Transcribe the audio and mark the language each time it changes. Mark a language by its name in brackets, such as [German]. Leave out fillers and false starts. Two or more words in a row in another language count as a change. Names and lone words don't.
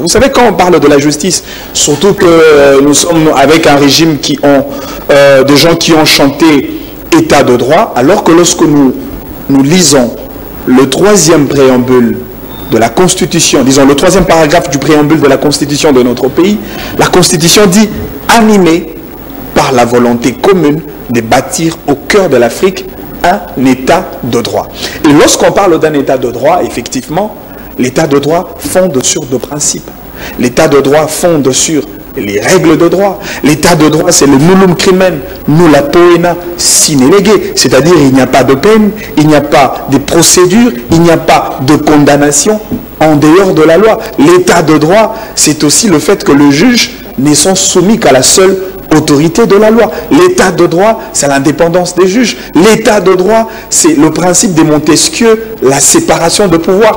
[French] Vous savez, quand on parle de la justice, surtout que nous sommes avec un régime qui ont des gens qui ont chanté état de droit, alors que lorsque nous lisons le 3e préambule de la Constitution, disons le 3e paragraphe du préambule de la Constitution de notre pays, la Constitution dit animée par la volonté commune de bâtir au cœur de l'Afrique un état de droit. Et lorsqu'on parle d'un état de droit, effectivement, l'état de droit fonde sur 2 principes. L'état de droit fonde sur les règles de droit. L'état de droit, c'est le [Latin] nullum crimen, nulla poena sine lege. [French] C'est-à-dire, il n'y a pas de peine, il n'y a pas de procédure, il n'y a pas de condamnation en dehors de la loi. L'état de droit, c'est aussi le fait que le juge ne sont soumis qu'à la seule autorité de la loi. L'état de droit, c'est l'indépendance des juges. L'état de droit, c'est le principe de Montesquieu, la séparation de pouvoir.